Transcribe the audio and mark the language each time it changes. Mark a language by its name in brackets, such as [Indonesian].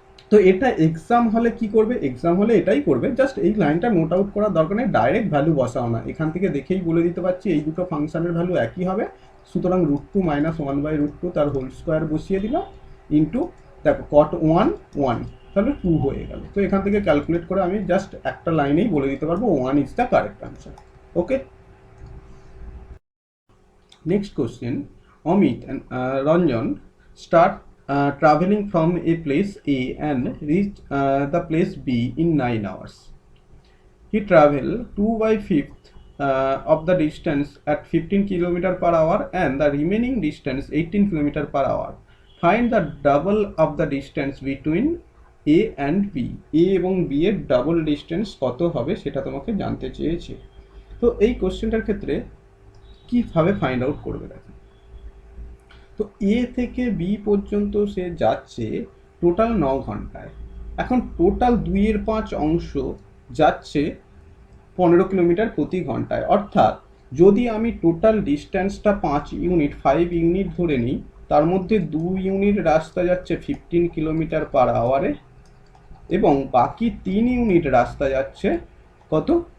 [Bangla] তো এটা এক্সাম হলে কি করবে? এক্সাম হলে এটাই করবে, জাস্ট এই লাইনটা নোট আউট করার দরকার নেই, ডাইরেক্ট ভ্যালু বসাও না, এখান থেকে দেখেই বলে দিতে পারছি এই দুটো ফাংশনের ভ্যালু একই হবে। সুতরাং √2 মাইনাস 1/√2 তার হোল স্কোয়ার বসিয়ে দিলাম ইন্টু, দেখো কট 1 1, তাহলে 2 হয়ে গেল। তো এখান থেকে ক্যালকুলেট করে আমি জাস্ট একটা লাইনেই বলে দিতে পারবো 1 [English] Is the correct answer. Okay, next question, Amit and Ranjan start traveling from a place A and reach the place B in 9 hours. He travel 2/5 of the distance at 15 km per hour and the remaining distance 18 km per hour. Find the double of the distance between A and B. [Bangla] A এবং B এর double distance কত হবে সেটা তোমাকে জানতে চেয়েছে। তো এই কোশ্চেনটার ক্ষেত্রে কিভাবে ফাইন্ড আউট করবে দেখো, তো এ থেকে বি পর্যন্ত সে যাচ্ছে টোটাল 9 ঘন্টায়। এখন টোটাল 2/5 অংশ যাচ্ছে 15 কিলোমিটার প্রতি ঘন্টায়, অর্থাৎ যদি আমি টোটাল ডিস্ট্যান্সটা 5 ইউনিট 5 ইউনিট ধরে নিই, তার মধ্যে 2 ইউনিট রাস্তা যাচ্ছে 15 কিলোমিটার পার আওয়ারে এবং বাকি 3 ইউনিট রাস্তা যাচ্ছে কত?